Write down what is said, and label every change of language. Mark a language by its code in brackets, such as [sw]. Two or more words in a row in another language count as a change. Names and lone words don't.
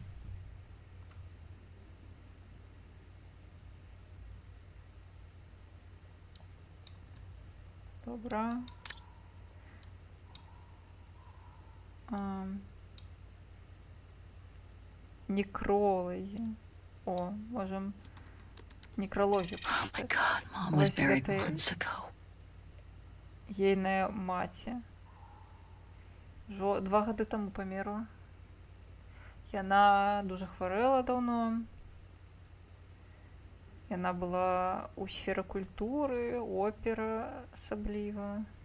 [be] Добра. [ru] Некрологи. О, можем некрологию почитать. [be] Вось гэта ейная маці. 2 гады таму памерла. Яна дужа хварэла даўно. Яна была ў сферы культуры, опера асабліва.